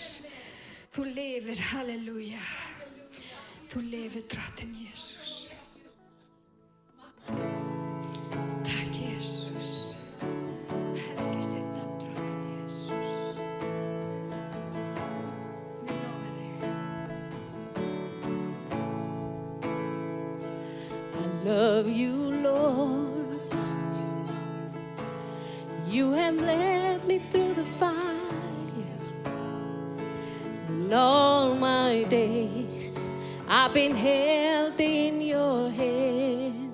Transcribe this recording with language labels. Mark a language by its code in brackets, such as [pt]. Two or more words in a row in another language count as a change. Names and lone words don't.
[is] Þú lifir, halleluja. Þú lifir Drottinn Jesús. Takk Jesús. Helgist þitt nafn Drottinn Jesús. Við lofum þig. [en] I love you, Lord. You have led me through the fire. And all my days I've been held in your hands.